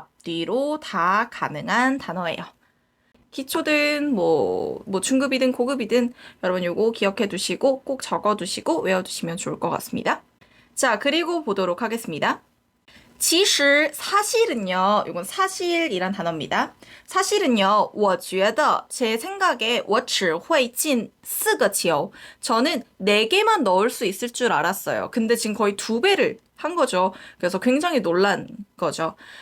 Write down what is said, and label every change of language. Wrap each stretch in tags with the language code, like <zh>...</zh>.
<ko>앞뒤로 다 가능한 단어예요. 기초든 뭐 중급이든 고급이든 여러분 요거 기억해 두시고 꼭 적어 두시고 외워 두시면 좋을 것 같습니다. 자, 그리고 보도록 하겠습니다.</ko> <zh>其实</zh> <ko>사실은요. 이건 사실이란 단어입니다. 사실은요.</ko> <zh>我觉得</zh> <ko>제 생각에</ko> <zh>我只会进4个球.</zh> <ko>저는 4개만 넣을 수 있을 줄 알았어요. 근데 지금 거의 2배를 한 거죠. 그래서 굉장히 놀란 거죠.</ko>